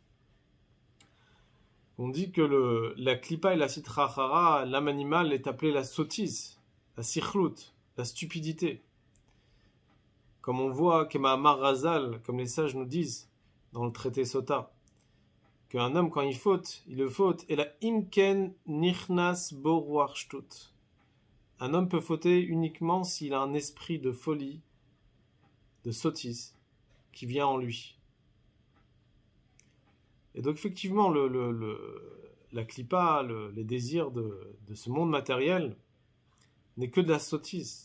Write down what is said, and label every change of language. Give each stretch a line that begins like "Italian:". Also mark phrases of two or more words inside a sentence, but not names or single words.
French: On dit que la klipa et
Aramaic: סטרא אחרא,
French: l'âme animale est appelée la sottise, la sichlut, la stupidité. Comme on voit,
Hebrew: כמאמר רז"ל,
French: comme les sages nous disent dans le traité Sota, qu'un homme, quand il le faute, et
Hebrew: אלא אם כן נכנס בו רוח שטות.
French: Un homme peut fauter uniquement s'il a un esprit de folie, de sottise, qui vient en lui. Et donc, effectivement, la klipa, les désirs de ce monde matériel, n'est que de la sottise.